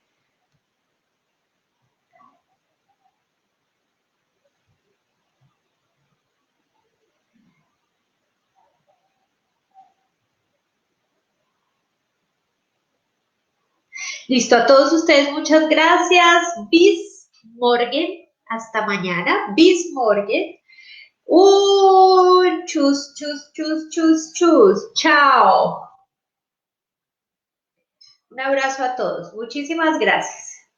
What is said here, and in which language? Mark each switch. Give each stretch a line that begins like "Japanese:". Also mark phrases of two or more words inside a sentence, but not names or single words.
Spanish: Listo, a todos ustedes muchas gracias,
German: bis morgen,
Spanish: hasta mañana,
German: bis morgen. Chus, chus, chus, chus, chus.
Spanish: Chao. Un abrazo a todos. Muchísimas gracias.